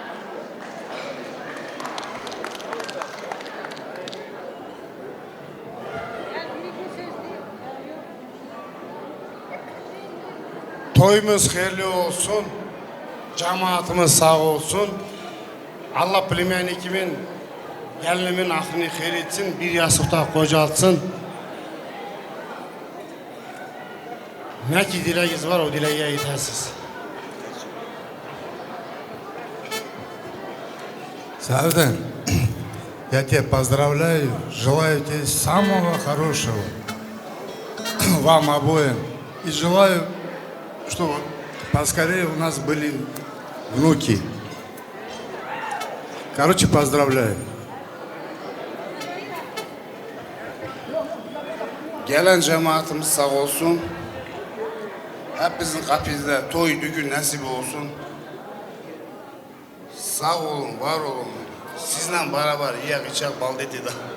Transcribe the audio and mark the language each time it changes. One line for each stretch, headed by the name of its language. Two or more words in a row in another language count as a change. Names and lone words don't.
Turkish: Toyumuz hayırlı olsun. Cemaatimiz sağ olsun. Allah bilimenikimin gelinimin aklını hayır etsin. Bir yasıkta kocaltsın. Ne ki dileğiniz var o dileğe yetersiz.
Russian: Савдан, я тебя поздравляю, желаю тебе самого хорошего вам обоим. И желаю, чтобы Поскорее у нас были внуки. Короче, поздравляю.
Turkish: Gelen cemaatimiz sağ olsun. Hepimizin kapısında toy düğün nasip olsun. Sağ olun, var olun. Sizle beraber yiyek içek bal dedi de.